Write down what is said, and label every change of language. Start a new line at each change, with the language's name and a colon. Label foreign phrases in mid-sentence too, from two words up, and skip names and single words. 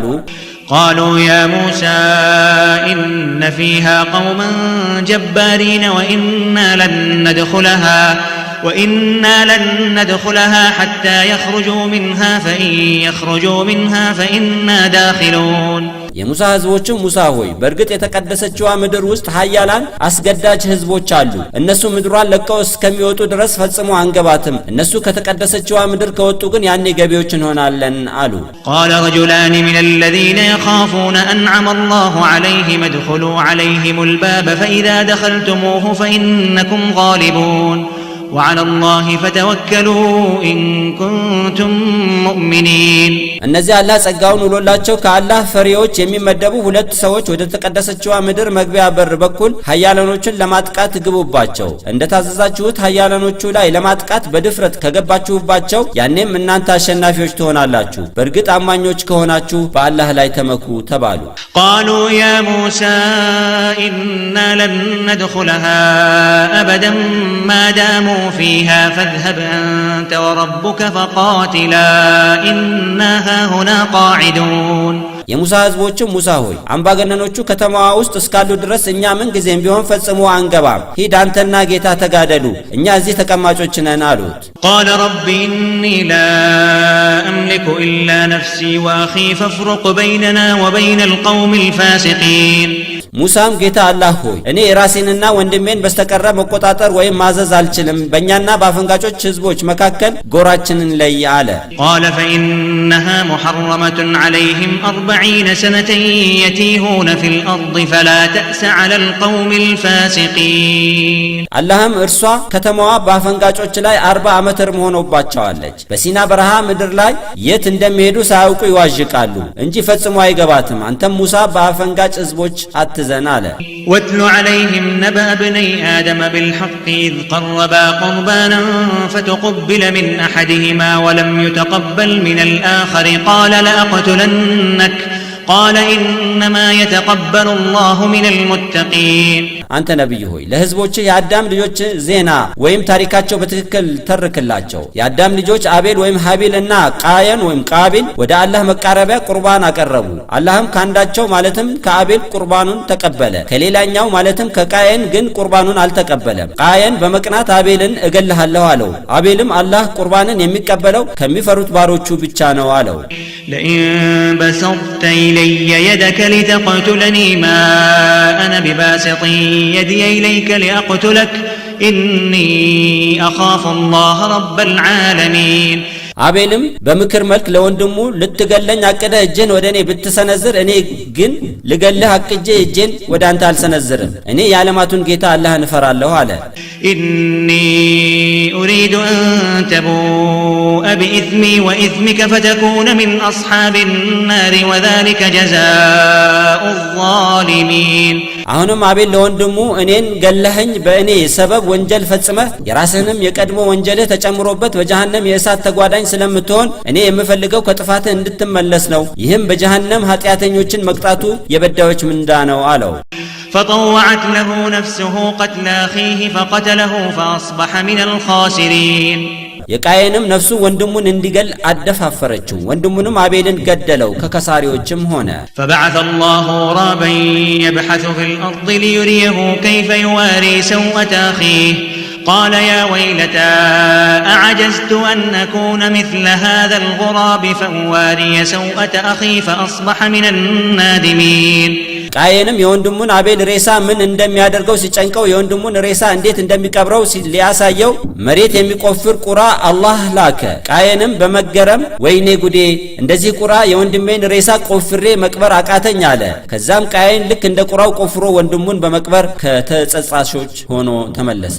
Arabic: قالوا يا موسى إن فيها قوما جبارين وإنا لن ندخلها حتى يخرجوا منها فإن يخرجوا منها فإنا داخلون
Amharic: የሙሳ ህዝቦችም ሙሳ ሆይ በርግጥ የተቀደሰችዋ ምድር ውስጥ ኃያላን አስገዳጅ ህዝቦች አሉ። እነሱ ምድሯን ለቀው እስከሚወጡ ድረስ ፈጽሞ አንገባትም። እነሱ ከተቀደሰችዋ ምድር ከወጡ ግን ያኔ ገቢዎች እንሆናለን አሉ።
Arabic: قال رجلان من الذين يخافون أنعم الله عليهم ادخلوا عليهم الباب فإذا دخلتموه فإنكم غالبون وعلى الله فتوكلوا إن كنتم مؤمنين
Amharic: እነዚህ አላህ ጸጋውን ውሎላቸው ከአላህ ፈሪዎች የሚመደቡ ሁለት ሰዎች ወደ ተቀደሰችው ምድር መግቢያ በር በኩል ኃያላኖችን ለማጥቃት ግቡባቸው። እንደታዘዛችሁት ኃያላኖቹ ላይ ለማጥቃት በድፍረት ከገባችሁባቸው ያኔም እናንተ አሸናፊዎች ትሆናላችሁ። በእርግጥ አማኞች ከሆናችሁ በአላህ ላይ ተመኩ ተባሉ።
Arabic: قالوا يا موسى إنا لن ندخلها أبدا ما داموا فيها فاذهب أنت وربك فقاتلا إنا هاهنا قاعدون
Amharic: የሙሳ ህዝቦችም ሙሳ ሆይ አምባገነኖቹ ከተማዋ ውስጥ እስካሉ ድረስ እኛ ምን ጊዜም ቢሆን ፈጽሞ አንገባም። ሂድ አንተና ጌታ ተጋደሉ፣ እኛ እዚህ ተቀማጮች ነን አሉት።
Arabic: قال رب إني لا أملك إلا نفسي وأخي فافرق بيننا وبين القوم الفاسقين
Amharic: ሙሳም ጌታ አላህ ሆይ እኔ ራሴንና ወንድሜን በስተቀረ መቆጣጠር ወይም ማዘዝ አልችልም፣ በእኛና በአፈንጋጮች ህዝቦች መካከል ጎራችንን ለይ አለ።
Arabic: قال فإنها محرمة عليهم 40 سنة يتيهون في الأرض فلا تأس على القوم الفاسقين
Amharic: አላህም እርሷ ከተማዋ በአፈንጋጮች ላይ 40 ዓመት እርም ሆኖባቸዋለች። በሲና በረሃ ምድር ላይ የት እንደሚሄዱ ሳያውቁ ይዋዥቃሉ እንጂ ፈጽሞ አይገባትም። አንተም ሙሳ በአፈንጋጭ ህዝቦች አትዘን አለ።
Arabic: واتل عليهم نبأ ابني آدم بالحق إذ قربا قربانا فتقبل من أحدهما ولم يتقبل من الآخر قال لأقتلنك قال إنما يتقبل الله من المتقين
Amharic: አንተ ነብይ ሆይ ለህዝቦች የአዳም ልጆች ዜና ወይም ታሪካቸው በትክክል ተርከላቸው። የአዳም ልጆች አቤል ወይም ሀቢል እና ቃየን ወይም ቃቢል ወደ አላህ መቃረቢያ ቁርባን አቀረቡ። አላህም ካንዳቸው ማለትም ከአቤል ቁርባኑን ተቀበለ፣ ከሌላኛው ማለትም ከቃየን ግን ቁርባኑን አልተቀበለም። ቃየን በመቅናት አቤልን እገልሃለሁ አለው። አቤልም አላህ ቁርባንን የሚቀበለው ከሚፈሩት ባሮቹ ብቻ ነው አለው።
Arabic: لئن بسطت إلي يدك لتقتلني ما أنا بباسط يدي إليك لأقتلك إني أخاف الله رب العالمين
Amharic: አቤልም በምክር መልክ ለወንድሙ ልትገለኝ አቀደ እጄን ወደኔ ብትሰነዝር እኔ ግን ልገልህ አቅጄ እጄን ወደ አንተ አልሰነዝርም፣ እኔ የዓለማቱን ጌታ አላህን እፈራለሁ አለ።
Arabic: إني أريد أن تبوء بإثمي وإثمك فتكون من أصحاب النار وذلك جزاء الظالمين
Amharic: አሁንም አቤል ለወንድሙ እኔን ገለኸኝ በእኔ ሰበብ ወንጀል ፈጽመህ የራስህንም የቀድሞ ወንጀልህ ተጨምሮበት በጀሃነም የእሳት ተጓዳኝ ስለምትሆን እኔ የምፈልገው ከጥፋትህ እንድትመለስ ነው። ይህም በጀሃነም ኃጢአተኞችን መቅጣቱ የበዳዮች ምንዳ ነው አለው።
Arabic: فطوعت له نفسه قتل أخيه فقتله فأصبح من الخاسرين
Amharic: የቃየንም ነፍሱ ወንድሙን እንዲገል አደፋፈረችው። ወንድሙንም አቤልን ገደለው፣ ከከሳሪዎችም ሆነ።
Arabic: فبعث الله غرابا يبحث في الأرض ليريه كيف يواري سوءة أخيه قال يا ويلتى أعجزت أن أكون مثل هذا الغراب فأواري سوءة أخي فأصبح من النادمين
Amharic: ቃየንም የወንድሙን አቤል ሬሳ ምን እንደሚያደርገው ሲጨንቀው የወንድሙን ሬሳ እንዴት እንደሚቀብረው ሊያሳየው መሬት የሚቆፍር ቁራ አላህ ላከ። ቃየንም በመገረም ወይኔ ጉዴ፣ እንደዚህ ቁራ የወንድሜን ሬሳ ቆፍሬ መቅበር አቃተኝ አለ። ከዛም ቃየን ልክ እንደ ቁራው ቆፍሮ ወንድሙን በመቅበር ከተጸጻሾች ሆኖ ተመለሰ።